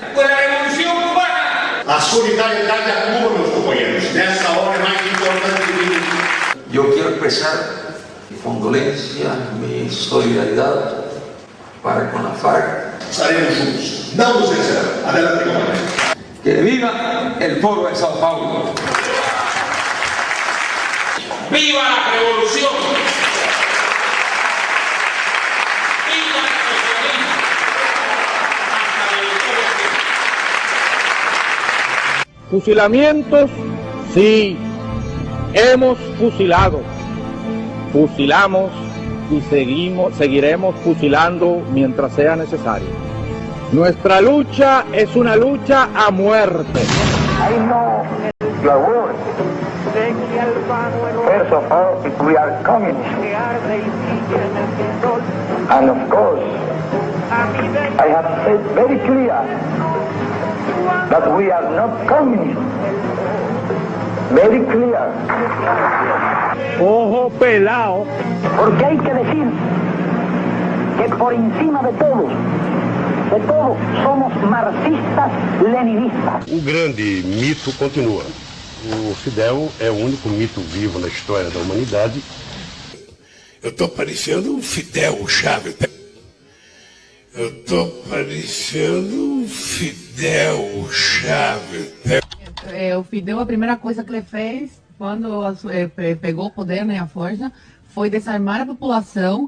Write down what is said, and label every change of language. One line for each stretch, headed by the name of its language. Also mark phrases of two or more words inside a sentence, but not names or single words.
Portuguese: A solidariedade a Cuba, meus companheiros, nessa hora é mais importante que ninguém. Eu quero expressar mi condolência, minha solidariedade para com a FARC. Estaremos juntos, não nos vencerão.
Spanish: Adelante, comandante. Que viva el Foro de São Paulo. ¡Viva la revolución! ¡Viva el socialismo! ¡Hasta la victoria! Fusilamientos, sí, hemos fusilado, fusilamos y seguiremos fusilando mientras sea necesario. Nuestra lucha es una lucha a muerte.
English: I know your words. First of all, we are communists. And of course, I have said very clear that we are not communists. Very clear.
Spanish: Ojo pelado. Porque hay que decir que por encima de todo, somos marxistas-leninistas.
Portuguese: O grande mito continua. O Fidel é o único mito vivo na história da humanidade. Eu estou parecendo um Fidel Chaves. Eu estou parecendo um Fidel Chaves. O Fidel, a primeira coisa que ele fez quando pegou o poder, né, a força, foi desarmar a população.